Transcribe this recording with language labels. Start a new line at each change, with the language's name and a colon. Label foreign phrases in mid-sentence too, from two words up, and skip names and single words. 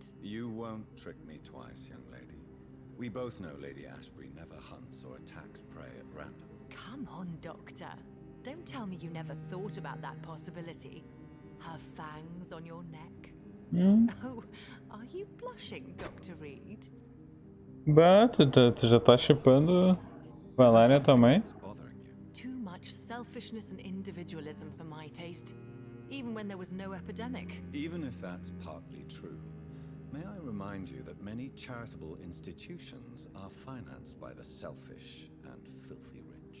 English: You won't trick me twice, young lady. We both know Lady Ashbury never hunts or attacks prey at random. Come on, Doctor. Don't tell me you never thought about that possibility. Her fangs on your neck. Oh, are you blushing, Dr. Reed?
Portuguese: Bah, tu já tá chipando Valéria também?
English: Too much selfishness and individualism for my taste. Even when there was no epidemic. Even if that's partly true, may I remind you that many charitable institutions are financed by the selfish and filthy rich.